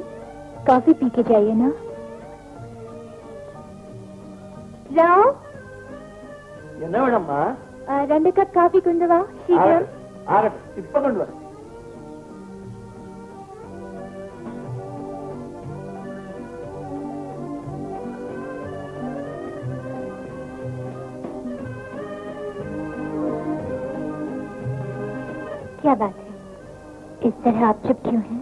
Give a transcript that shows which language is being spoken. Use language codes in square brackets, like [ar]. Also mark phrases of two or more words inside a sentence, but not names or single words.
[hi] कॉफी पी के जाइए ना। जाओ। [ta] என்ன வேணும்மா? 2 [en] cup coffee [ta] கொண்டு வா சீக்கிரம். இப்ப கொண்டு வர. [hi] क्या बात है, इस तरह आप चुप क्यों हैं?